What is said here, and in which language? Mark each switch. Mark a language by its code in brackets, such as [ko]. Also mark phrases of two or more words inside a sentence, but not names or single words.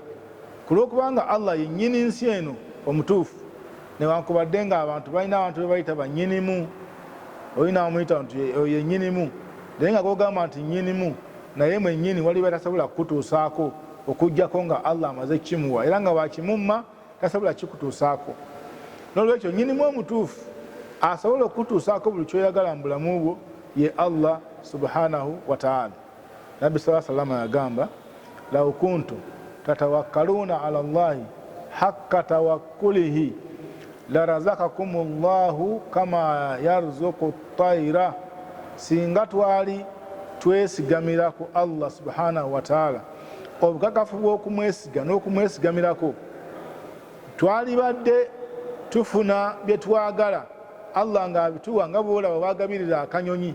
[lg] Ku lw'okubanga Allah yennyini nsi eno omutuufu, newankubadde nga abantu balina abantu be bayita bannyinimu, olina amuyita nti yennyinimu, naye nga gogamba nti nnyinimu, naye mwennyini waliwo tasobola kukutuusaako okuggyako nga Allah amaze kimuwa, era nga wakimumma tasobola kikutuusaako. N'olwekyo nnyinimu omutuufu asobola okutuusaako buli kyoyagala mu bulamu bwo ye Allah [ar] سبحانه وتعالى. Nabbi صلى الله عليه وسلم yagamba, لو كنتم تتوكلون على الله حق توكله لرزقكم الله كما يرزق الطير. [lg] Singa twali twesigamira ku Allah [ar] سبحانه وتعالى [lg] obukakafu bw'okumwesiga n'okumwesigamirako, twalibadde tufuna bye twagala Allah ng'abituwa nga bw'olaba bagabirira akanyonyi.